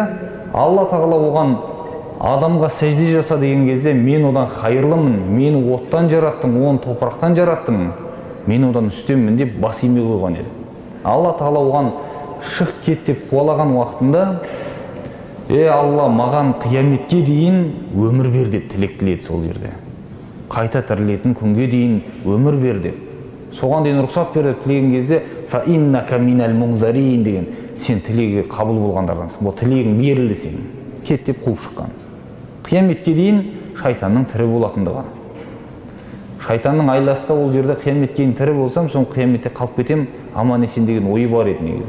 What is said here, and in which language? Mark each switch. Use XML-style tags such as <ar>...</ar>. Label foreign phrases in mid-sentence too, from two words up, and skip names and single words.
<kk>Алла Тағала оған адамға сәжде жаса деген кезде, мен одан хайырлымын, мені оттан жараттың, оны топырақтан жараттың, мен одан үстеммін деп бас име қойған еді. Алла Тағала оған шық кет деп қуалаған уақытында, Алла, маған қияметке дейін өмір бер деп тілек тіледі сол жерде. Қайта тірілетін күнге дейін өмір бер деп. Соған дейін рұқсат беріп тілеген кезде</kk> <ar>فإنك من المنظرين</ar> <kk>деген, сен тілегі қабыл болғандардансың. Бұл тілегің берілді сен. Кет деп қуып шыққан. Қияметке дейін шайтанның тірі болатындығы. Шайтанның айласы ол жерде қияметке дейін тірі болсам, соң қияметте қалып кетем, аман есен деген ойы бар еді негізі.</kk>